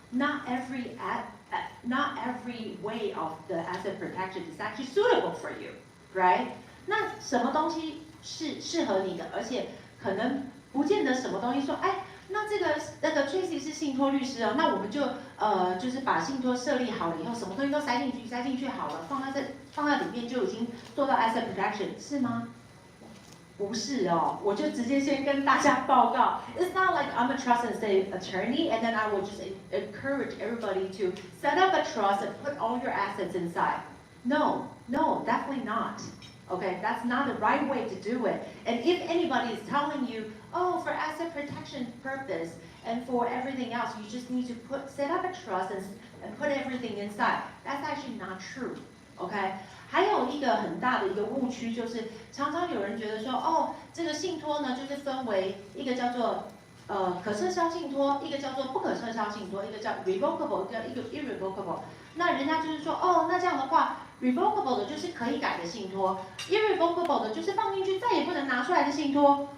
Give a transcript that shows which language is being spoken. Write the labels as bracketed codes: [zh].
[en] Not every way of the asset protection is actually suitable for you, right？ [zh] 那什么东西是适合你的，而且可能不见得什么东西说，哎，那个 Tracy 是信托律师哦，那我们就是把信托设立好了以后，什么东西都塞进去好了，放在里面就已经做到 asset protection 是吗？不是哦，我就直接先跟大家报告。 [en] It's not like I'm a trust and estate attorney, and then I will just encourage everybody to set up a trust and put all your assets inside. No, definitely not. Okay, that's not the right way to do it. And if anybody is telling you, oh, for asset protection purpose and for everything else, you just need to set up a trust and put everything inside. That's actually not true. Okay? [zh] 还有一个很大的一个误区就是，常常有人觉得说，哦，这个信托呢，就是分为一个叫做可撤销信托，一个叫做不可撤销信托，一个叫 revocable， 一个 irrevocable。那人家就是说，哦，那这样的话 ，revocable 的就是可以改的信托 ，irrevocable 的就是放进去再也不能拿出来的信托。